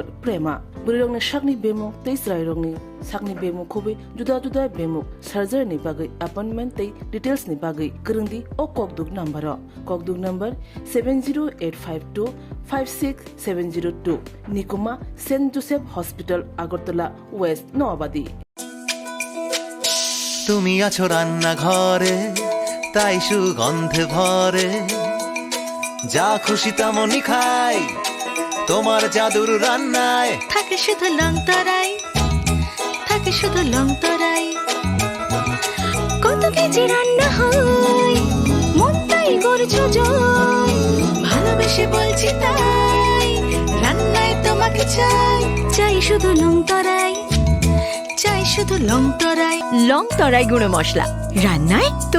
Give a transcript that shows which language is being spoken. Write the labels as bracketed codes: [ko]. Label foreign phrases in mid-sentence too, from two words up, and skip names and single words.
[trp] Prema burirongni sakni bemuk tei srairongni sakni bemuk khobi juda juda bemuk surgery ni bagi appointment tei details ni bagi krungdi o kokduk number 70852 56702 Nikuma St Joseph Hospital Agartala West Noabadi [bn] তুমি আছো রান্না ঘরে তাই সুগন্ধে ভরে যা খুশি তেমনই খাই তোমার জাদুর রান্নায় থাকে শুধু লং তরাই থাকে শুধু লং তরাই কত কেজি রান্না হয় মন তাই করছো জয় ভালোবেসে বলছি তাই রান্নায় তোমাকে চাই চাই শুধু লং তরাই চাই শুধু লং তরাই গুঁড়ো মশলা রান্নায় তোমাকে চাই